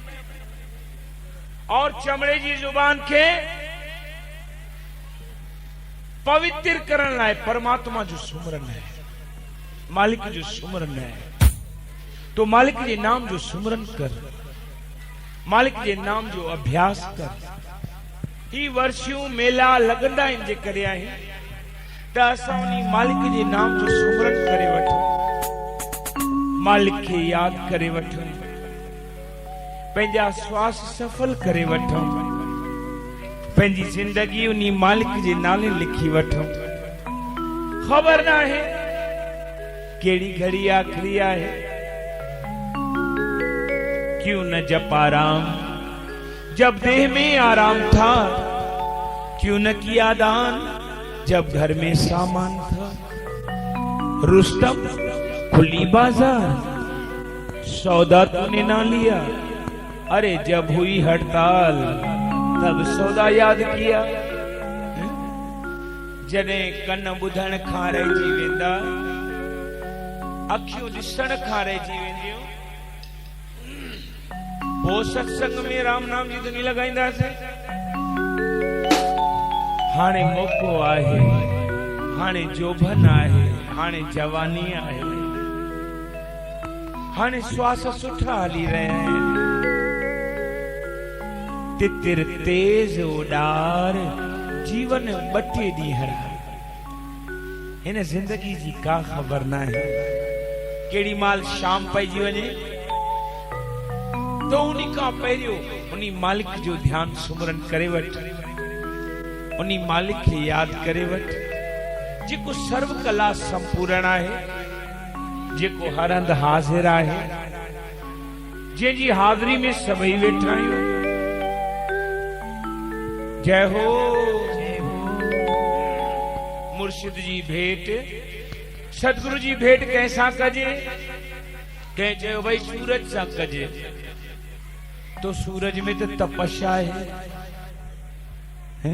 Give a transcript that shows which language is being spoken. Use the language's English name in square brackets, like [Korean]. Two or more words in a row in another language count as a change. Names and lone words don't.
[Sindhi] और चमड़े जी जुबान के पवित्र करण लाए परमात्मा जो सुमरन है मालिक जो सुमरन है तो मालिक जे नाम जो सुमरन कर मालिक जे नाम जो अभ्यास कर ई वर्षियों मेला लगंदा इन जे करे आहिनि त असां उनी मालिक जे नाम जो सुमरन करे वठूं मालिक खे याद करे वठूं पंहिंजा श्वास सफल करे वठूं पंहिंजी जिंदगी उनी मालिक जे नाले लिखी वठूं खबर ना है केड़ी घड़ी आखिरी है [Hindi] क्यों न जपा राम जब देह में आराम था क्यों न किया दान जब घर में सामान था रुस्तम खुली बाजार सौदा तूने ना लिया अरे जब हुई हड़ताल तब सौदा याद किया [Sindhi] जने कन बुधण खां रहिजी वेंदा अखियूं ॾिसण खां रहिजी वेंदियूं पोइ सत्संग में राम नाम जी धुनी लॻाईंदासीं हाणे मौक़ो आहे हाणे जोभन आहे हाणे जवानी आहे हाणे श्वास सुठा हली रहिया आहिनि तितिर तेज उडार जीवन ॿटे ॾींहं हिन जिंदगी जी का ख़बर न आहे केड़ी माल शाम पइजी वञे तो उन्हीं का पहिरियों उन्हीं मालिक जो ध्यान सुमरन करे वठ, उन्हीं मालिक के याद करे वठ, जेको सर्व कला संपूर्ण है, जेको हर हंध हाजिर है, जंहिंजी हाज़िरी में सभई वेठा आहियूं। जय हो मुर्शिद जी भेंट, सतगुरु जी भेंट कैसा कजे? कह चयो भाई सूरज सा कजे, तो सूरज में तो तपस्या है?